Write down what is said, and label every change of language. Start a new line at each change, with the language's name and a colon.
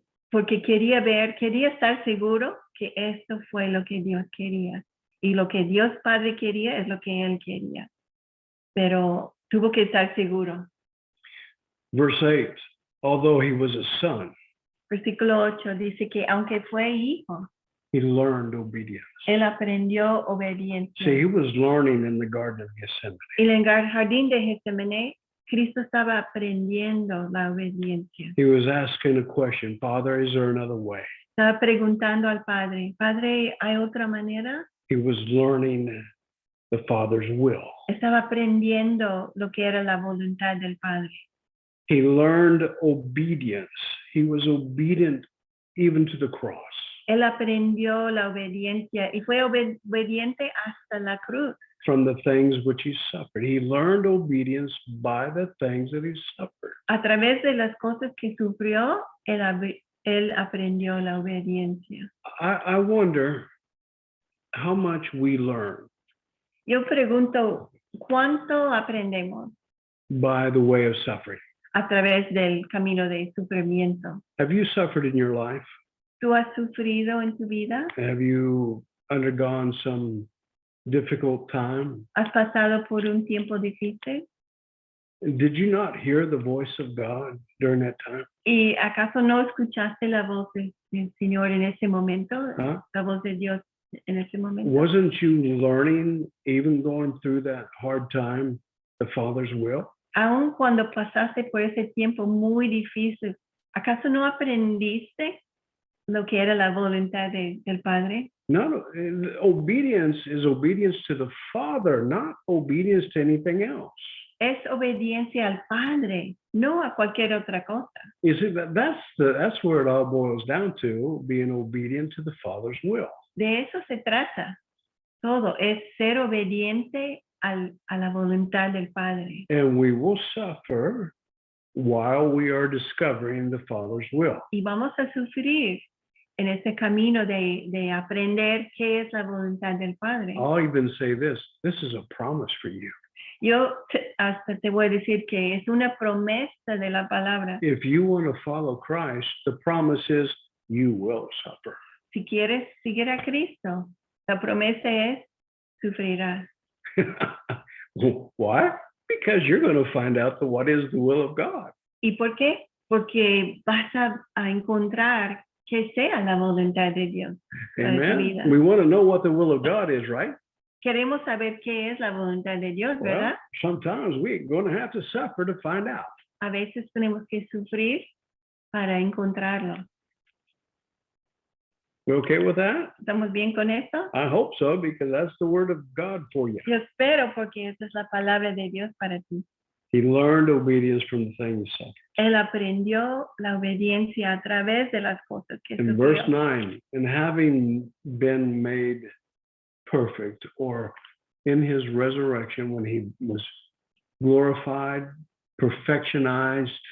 Spanish: Porque quería estar seguro que esto fue lo que Dios quería. Y lo que Dios Padre quería es lo que él quería. Pero tuvo que estar seguro.
English: Verse 8. Although he was a son,
Spanish: Versículo 8 dice que aunque fue hijo,
English: he learned obedience.
Spanish: él aprendió
English: See,
Spanish: obediencia.
English: he was learning in the Garden of Gethsemane.
Spanish: Y en el jardín de Getsemaní, Cristo estaba aprendiendo la obediencia.
English: He was asking a question, Father, is there another way?
Spanish: Estaba preguntando al Padre, Padre, ¿hay otra manera?
English: He was learning the Father's will.
Spanish: Estaba aprendiendo lo que era la voluntad del Padre.
English: He learned obedience. He was obedient even to the cross.
Spanish: Él aprendió la obediencia y fue obediente hasta la cruz.
English: From the things which he suffered. He learned obedience by the things that he suffered.
Spanish: A través de las cosas que sufrió, él aprendió la obediencia.
English: I wonder how much we learn
Spanish: Yo pregunto, ¿cuánto aprendemos
English: by the way of suffering.
Spanish: a través del camino de sufrimiento?
English: Have you suffered in your life?
Spanish: ¿Tú has sufrido en tu vida?
English: Have you undergone some difficult time?
Spanish: ¿Has pasado por un tiempo difícil?
English: Did you not hear the voice of God during that time?
Spanish: ¿Y acaso no escuchaste la voz del Señor en ese momento? Huh? La voz de Dios en ese momento.
English: Wasn't you learning, even going through that hard time, the Father's will?
Spanish: Aun cuando pasaste por ese tiempo muy difícil, ¿acaso no aprendiste lo que era la voluntad del Padre?
English: No, obedience is obedience to the Father, not obedience to anything else.
Spanish: Es obediencia al Padre, no a cualquier otra cosa.
English: You see, that's where it all boils down to, being obedient to the Father's will.
Spanish: De eso se trata. Todo es ser obediente a la voluntad del Padre.
English: And we will suffer while we are discovering the Father's will.
Spanish: Y vamos a sufrir en ese camino de aprender qué es la voluntad del Padre.
English: I'll even say this is a promise for you.
Spanish: Yo hasta te voy a decir que es una promesa de la palabra.
English: If you want to follow Christ, the promise is you will suffer.
Spanish: Si quieres seguir a Cristo, la promesa es sufrirás.
English: Why? Because you're going to find out what is the will of God.
Spanish: ¿Y por qué? Porque vas a encontrar que sea la voluntad de Dios para tu vida.
English: Amen. We want to know what the will of God is, right?
Spanish: Queremos saber qué es la voluntad de Dios,
English: Well,
Spanish: ¿verdad?
English: sometimes we're going to have to suffer to find out.
Spanish: A veces tenemos que sufrir para encontrarlo.
English: You okay with that?
Spanish: ¿Estamos bien con esto?
English: I hope so, because that's the word of God for you.
Spanish: Yo espero porque esa es la palabra de Dios para ti.
English: He learned obedience from the things he suffered.
Spanish: Él aprendió la obediencia a través de las cosas que
English: In verse
Spanish: sufrió.
English: 9, and having been made perfect, or in his resurrection when he was glorified, perfectionized,